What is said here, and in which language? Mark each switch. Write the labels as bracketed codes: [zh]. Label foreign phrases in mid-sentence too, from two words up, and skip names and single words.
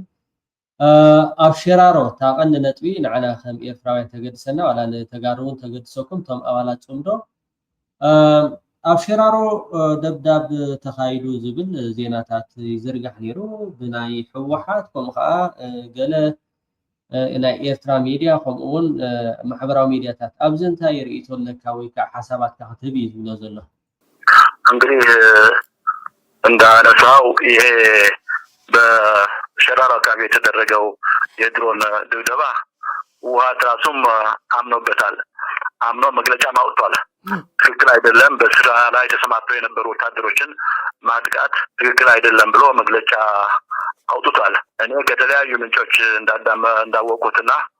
[ti] ኣብ ሽራሮ ታቐንዲ ነጥቢ ንዓና ከም ኤርትራውያን ተገድሰና ዋላ ንተጋሩ እውን ተገድሰኩም ቶም ኣባላት ፅምዶ ኣብ ሽራሮ ደብዳብ ተኻይዱ ዝብል ዜናታት ይዝርጋሕ ነይሩ ብናይ ሕወሓት ከምኡ ከዓ ገለ ናይ ኤርትራ ሚድያ ከምኡ እውን ማሕበራዊ ሚድያታት ኣብዚ እንታይ ርኢቶ ኣለካ ወይ ከዓ ሓሳባትካ ክትህብ እዩ ዝብሎ ዘሎ? [am] እንግዲህ እንዳነሳው ይሄ በሽራሮ አካባቢ የተደረገው የድሮን ድብደባ ህወሓት ራሱም አምኖበታል። አምኖ መግለጫ ማውጥቷል። ትክክል አይደለም፣ በስራ ላይ ተሰማርተው የነበሩ ወታደሮችን ማጥቃት ትክክል አይደለም ብሎ መግለጫ አውጥቷል። እኔ ከተለያዩ ምንጮች እንዳወቁትና